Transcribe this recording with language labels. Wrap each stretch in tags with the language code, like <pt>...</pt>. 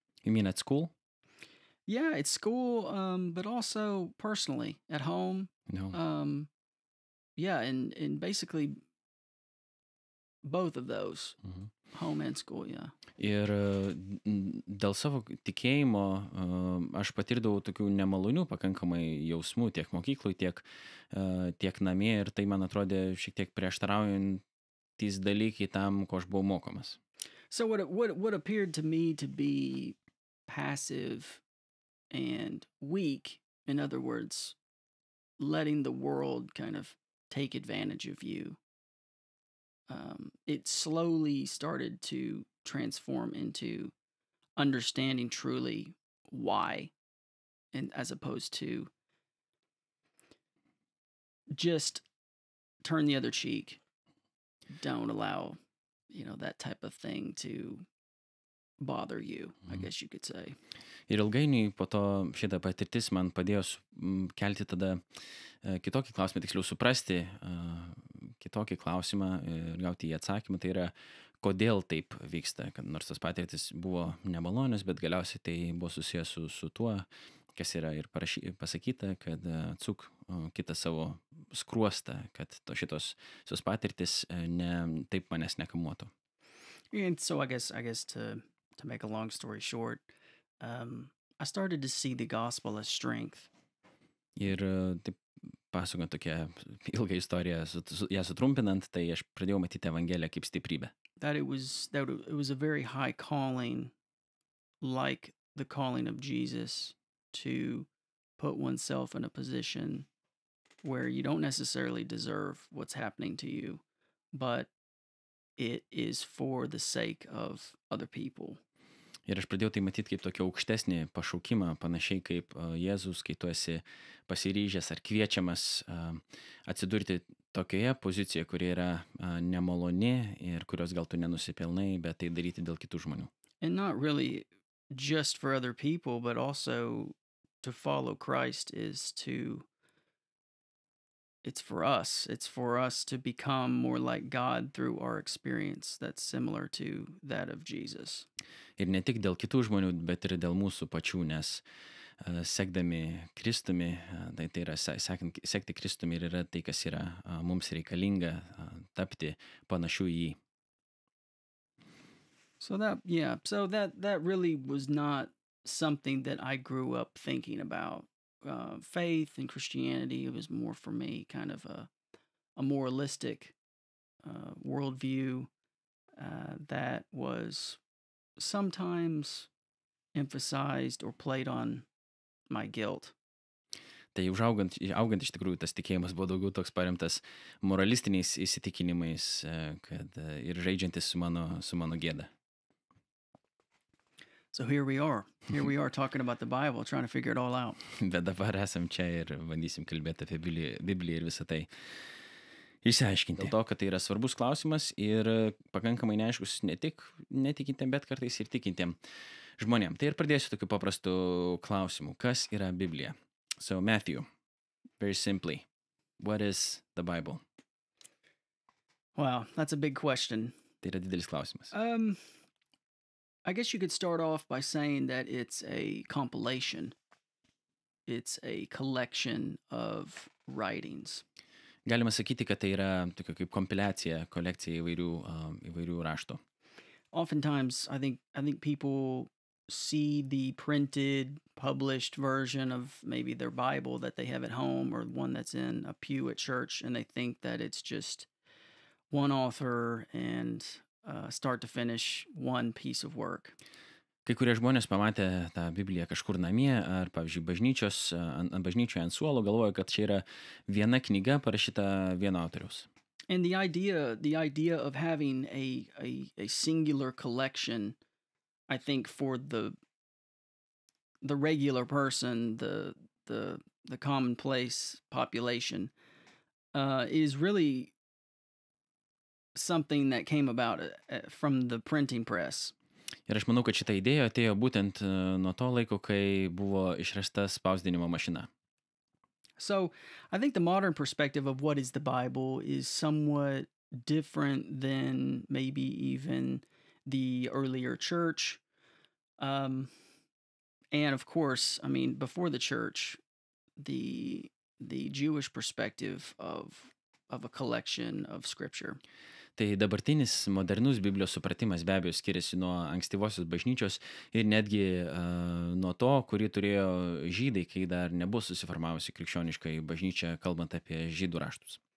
<en>You mean at school? Yeah, at school, but also personally at home. No. Yeah, and basically both of those, home and school, yeah.</en> <lt>Ir dėl savo tikėjimo aš patirdavau tokių nemalonių pakankamai jausmų tiek mokykloj, tiek namie ir tai man atrodė šiek tiek prieštaraujantys dalykai tam, ko aš buvau mokomas.</lt> <en>So what appeared to me to be passive and weak, in other words, letting the world kind of take advantage of you, it slowly started to transform into understanding truly why, and as opposed to just turn the other cheek, don't allow, that type of thing to bother you, I guess you could say.</en> <lt>Ir ilgainiui po to šitą patirtis man padėjo kelti tada kitokį klausimą, tiksliau suprasti kitokį klausimą ir gauti į atsakymą. Tai yra, kodėl taip vyksta, kad nors tas patirtis buvo nemalonios, bet galiausiai tai buvo susijęs su tuo, kas yra ir pasakyta, kad atsuk kitą savo skruostą, kad šitos patirtis taip manęs nekamuotų.</lt> <en>And so I guess to make a long story short, I started to see the gospel as strength.</en> <lt>Ir taip pasakojant tokią ilgą istoriją, ją sutrumpinant, tai aš pradėjau matyti Evangeliją kaip stiprybę.</lt> <en>That it was a very high calling, like the calling of Jesus, to put oneself in a position where you don't necessarily deserve what's happening to you, but it is for the sake of other people.</en> <lt>Ir aš pradėjau tai matyti kaip tokį aukštesnį pašaukimą, panašiai kaip Jėzus, kai tu esi pasiryžęs ar kviečiamas atsidurti tokioje pozicijoje, kuri yra nemaloni ir kurios gal tu nenusipelnai, bet tai daryti dėl kitų žmonių.</lt> <en>And not really just for other people, but also to follow Christ it's for us. It's for us to become more like God through our experience that's similar to that of Jesus.</en> <lt>Ir ne tik dėl kitų žmonių, bet ir dėl mūsų pačių, nes sekdami Kristumi, tai yra sekti Kristumi ir yra tai, kas yra mums reikalinga tapti panašiu į jį.</lt> <en>So that really was not something that I grew up thinking about. Faith and Christianity, it was more for me kind of a moralistic worldview that was sometimes emphasized or played on my guilt.</en> <lt>Tai augant iš tikrųjų tas tikėjimas buvo daugiau toks paremtas moralistiniais įsitikinimais, kad ir žaidžiantis su mano gėda.</lt> <en>So here we are talking about the Bible, trying to figure it all out.</en> <lt>Bet dabar esam čia ir bandysim kalbėti apie Bibliją ir visą tai. išsiaiškinti. Dėl to, kad tai yra svarbus klausimas ir pakankamai neaiškus ne tik netikintiem, bet kartais ir tikintiem žmonėm. Tai ir pradėsiu tokiu paprastu klausimu. Kas yra Biblija?</lt> <en>So, Matthew, very simply, what is the Bible? Wow, that's a big question.</en> <lt>Tai yra didelis klausimas.</lt> <en>I guess you could start off by saying that it's a compilation. It's a collection of writings.</en> <lt>Galima sakyti, kad tai yra tokia kaip kompiliacija, kolekcija įvairių raštų.</lt> <en>Oftentimes, I think people see the printed, published version of maybe their Bible that they have at home or one that's in a pew at church, and they think that it's just one author and start to finish one piece of work.</en> <lt>Kai kurie žmonės pamatę tą Bibliją kažkur namie ar, pavyzdžiui, bažnyčioje ant suolo, galvoja, kad čia yra viena knyga parašyta vieno autoriaus.</lt> <en>And the idea of having a singular collection, I think for the regular person, the commonplace population, is really something that came about from the printing press.</en> <lt>Ir aš manau, kad šita idėja atėjo būtent nuo to laiko, kai buvo išrasta spausdinimo mašina.</lt> <en>So, I think the modern perspective of what is the Bible is somewhat different than maybe even the earlier church. And of course, I mean, before the church, the Jewish perspective of a collection of scripture.</en> <lt>Tai dabartinis modernus Biblijos supratimas be abejo skiriasi nuo ankstyvosios bažnyčios ir netgi nuo to, kurį turėjo žydai, kai dar nebuvo susiformavusi krikščioniškai bažnyčia, kalbant apie žydų raštus.</lt>